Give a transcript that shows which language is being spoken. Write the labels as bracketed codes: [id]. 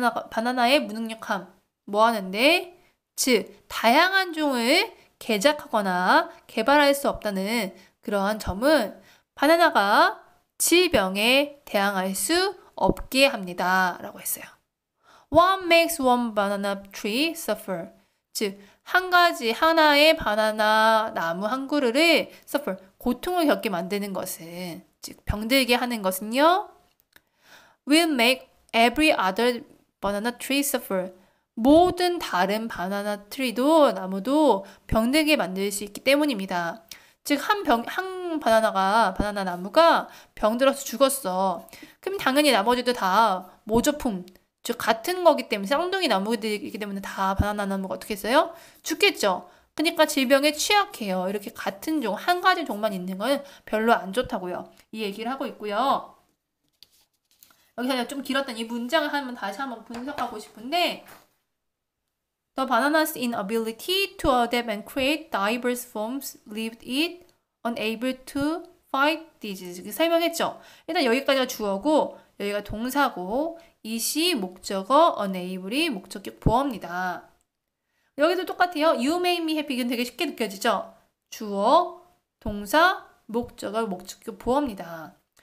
[ko] 바나나의 무능력함 뭐 하는데? 즉 다양한 종을 개작하거나 개발할 수 없다는 그러한 점은 바나나가 질병에 대항할 수 없게 합니다. 라고 했어요. [en] What makes one banana tree suffer? [ko] 즉, 하나의 바나나 나무 한 그루를 suffer, 고통을 겪게 만드는 것은, 즉, 병들게 하는 것은요, [en] will make every other banana tree suffer. [ko] 모든 다른 바나나 트리도, 나무도 병들게 만들 수 있기 때문입니다. 즉, 바나나 나무가 병들어서 죽었어. 그럼 당연히 나머지도 다 모조품, 즉, 같은 거기 때문에, 쌍둥이 나무들이기 때문에 다 바나나 나무가 어떻게 했어요? 죽겠죠. 그러니까 질병에 취약해요. 이렇게 같은 종, 한 가지 종만 있는 건 별로 안 좋다고요. 이 얘기를 하고 있고요. 여기서 좀 길었던 이 문장을 다시 한번 분석하고 싶은데, [en] The banana's inability to adapt and create diverse forms leaved it unable to fight disease. [ko] 설명했죠? 일단 여기까지가 주어고 여기가 동사고 이시 목적어 unable이 목적격 보어입니다. 여기도 똑같아요. [en] You make me happy. [ko] 이건 되게 쉽게 느껴지죠? 주어, 동사, 목적어, 목적격 보어입니다.